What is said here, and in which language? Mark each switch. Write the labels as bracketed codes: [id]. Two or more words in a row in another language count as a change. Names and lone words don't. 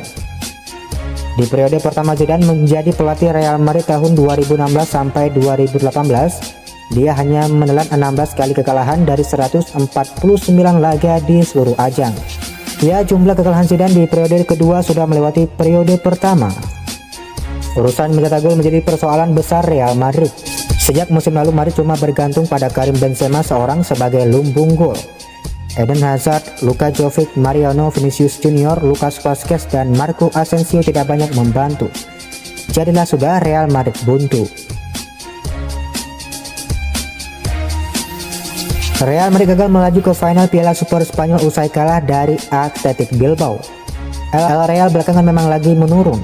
[id] Di periode pertama Zidane menjadi pelatih Real Madrid tahun 2016 sampai 2018, dia hanya menelan 16 kali kekalahan dari 149 laga di seluruh ajang. Ya, jumlah kekalahan Zidane di periode kedua sudah melewati periode pertama. Urusan mencetak gol menjadi persoalan besar Real Madrid. Sejak musim lalu Madrid cuma bergantung pada Karim Benzema seorang sebagai lumbung gol. Eden Hazard, Luka Jovic, Mariano, Vinicius Junior, Lucas Vazquez, dan Marco Asensio tidak banyak membantu. Jadilah sudah Real Madrid buntu. Real Madrid gagal melaju ke final Piala Super Spanyol usai kalah dari Athletic Bilbao. El Real belakangan memang lagi menurun.